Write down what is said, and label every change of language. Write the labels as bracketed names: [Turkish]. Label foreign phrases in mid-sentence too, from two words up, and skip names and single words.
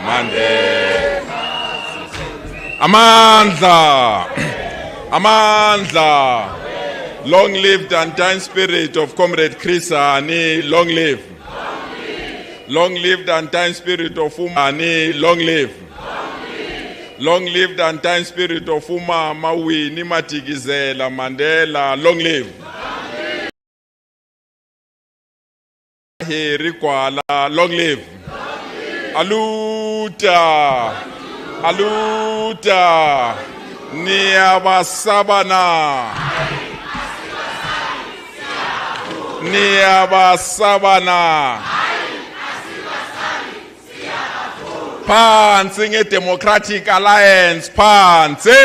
[Zulu] Mandela. Amandla. Amandla. [English] Long live the undying spirit of Comrade Chris Hani. Long live. Long live the undying spirit of Umani. Long live. Long live the undying spirit of Umama Winnie Madikizela Mandela. Long live. Long live. [Portuguese] Aluta. Aluta. [Zulu] Niyabasabana. Niyabasabana. Phansi nge-Democratic Alliance, phansi.